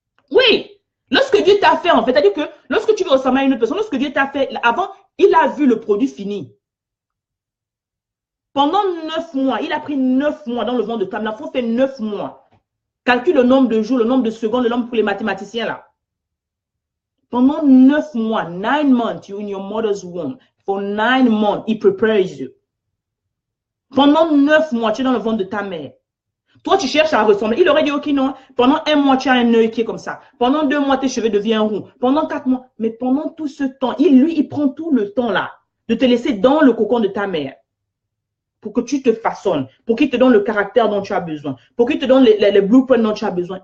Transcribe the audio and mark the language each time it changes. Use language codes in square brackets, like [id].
[fr] Oui, lorsque Dieu t'a fait, en fait, c'est-à-dire que lorsque tu veux ressembler à une autre personne, lorsque Dieu t'a fait, avant, il a vu le produit fini. Pendant 9 mois, il a pris 9 mois dans le ventre de ta mère. L'enfant fait 9 mois. Calcule le nombre de jours, le nombre de secondes, le nombre pour les mathématiciens, là. Pendant 9 mois, [en] 9 months, you're in your mother's womb. For 9 months, he prepares you. [fr] Pendant 9 mois, tu es dans le ventre de ta mère. Toi, tu cherches à ressembler. Il aurait dit, OK, non. Pendant 1 mois, tu as un œil qui est comme ça. Pendant 2 mois, tes cheveux deviennent roux. Pendant 4 mois. Mais pendant tout ce temps, il prend tout le temps là de te laisser dans le cocon de ta mère pour que tu te façonnes, pour qu'il te donne le caractère dont tu as besoin, pour qu'il te donne les blueprints dont tu as besoin.